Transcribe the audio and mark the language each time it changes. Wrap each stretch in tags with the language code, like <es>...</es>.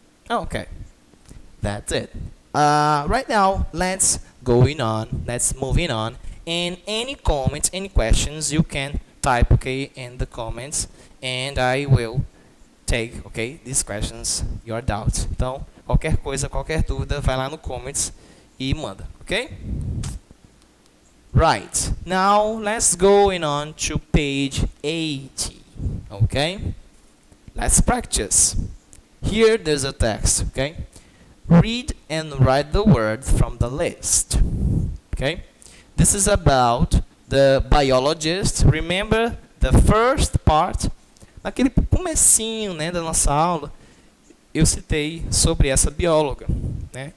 <en>Okay. That's it. Right now, let's moving on. And any comments, any questions, you can type, okay, in the comments, and I will take, okay, these questions, your doubts.</en> <pt>Então, qualquer coisa, qualquer dúvida, vai lá no comments e manda, okay?</pt> <en>Right. Now, let's go on to page 80, okay? Let's practice. Here, there's a text, okay? Read and write the words from the list, okay? This is about the biologist. Remember the first part?</en> <pt>Naquele comecinho, né, da nossa aula, eu citei sobre essa bióloga, né?</pt>